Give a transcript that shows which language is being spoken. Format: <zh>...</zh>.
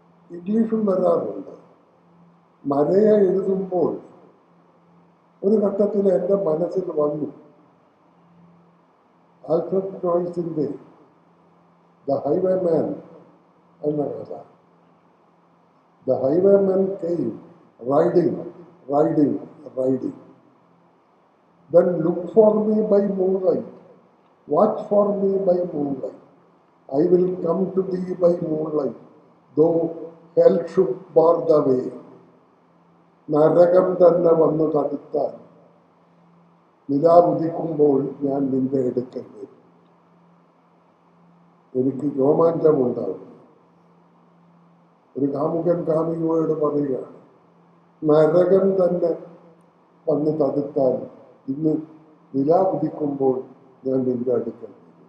<ml>ഇംഗ്ലീഷും വരാറുണ്ട്. മലയ എഴുതുമ്പോൾ ഒരു ഘട്ടത്തിൽ എൻ്റെ മനസ്സിൽ വന്നു ആൽഫ്രഡ് നോയ്സിന്റെ ദ ഹൈവേമാൻ എന്ന കഥ.</ml> <en>The highwayman came, riding, riding, riding. Then look for me by moonlight, watch for me by moonlight. I will come to thee by moonlight, though hell should bar the way.</en> <ml>നരകം തന്നെ വന്നു തടുത്താൽ നിലാവുദിക്കുമ്പോൾ ഞാൻ നിന്റെ അടുക്കൽ വരും. എനിക്ക് രോമാഞ്ചമുണ്ടാകും. ഒരു കാമുകൻ കാമുകിയോട് പറയുകയാണ്, നരകം തന്നെ വന്ന് തടുത്താൽ ഇന്ന് നിലാവുദിക്കുമ്പോൾ ഞാൻ നിന്റെ അടുക്കൽ വരും.</ml>